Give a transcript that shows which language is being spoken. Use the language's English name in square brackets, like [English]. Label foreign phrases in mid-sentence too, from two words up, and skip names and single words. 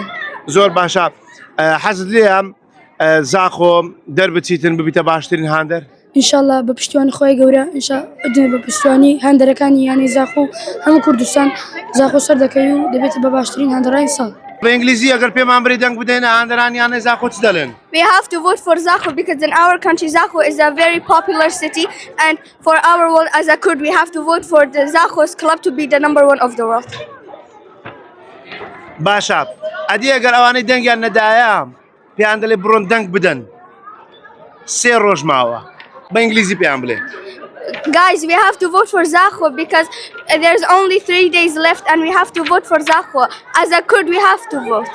[Central Kurdish] زۆر باشە حەزت لێیە زاخۆ دەربچیتن ببیتە باشترین هاندەر ئینشەڵا بە پشتیوانی خۆی گەورە بە پشتیوانی هەندەرەکانی یانی زاخۆ هەموو کوردستان زاخۆ سەر دەکەی و دەبێتە بە باشترین هەندەرانی ساڵ بە ئینگلیزی ئەگەر پێمان بڕی دەنگ بدەینە هاندەرانیانە زاخۆ چ دەڵێن [English] We have to vote for Zakho because in our country Zakho is a very popular city, and for our world as a Kurd we have to vote for the Zakho's club to be the #1 of the world. [Central Kurdish] باشە ئەدی ئەگەر ئەوانەی دەنگیان نەدایە پێیان دەڵێ بڕۆن دەنگ بدەن 3 ڕۆژ ماوە بە ئینگلیزی پێیان بڵێ [English] Guys, we have to vote for Zakho because there's only 3 days left and we have to vote for Zakho. As a Kurd we have to vote.